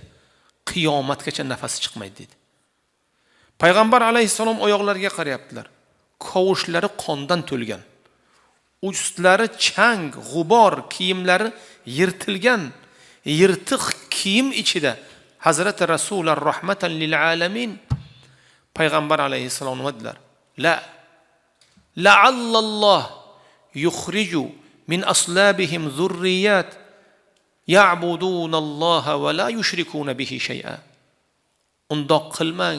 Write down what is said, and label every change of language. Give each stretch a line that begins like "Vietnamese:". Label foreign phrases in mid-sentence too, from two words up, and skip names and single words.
Uzbek: Qiyomatgacha nafasi chiqmaydi dedi. Payg'ambar alayhissalom oyoqlariga qarayaptilar. Qovushlari qondan to'lgan. Ustlari chang, g'ubor, kiyimlari yirtilgan, yirtiq kiyim ichida Hazrat Rasululloh
Arabic: رحمة للعالمين
Uzbek: Payg'ambar alayhissalom nima dedilar?
Arabic: لعل الله يخرج من أصلابهم ذرية يعبدون الله ولا يشركون به شيئا.
Uzbek: Undoq qilmang.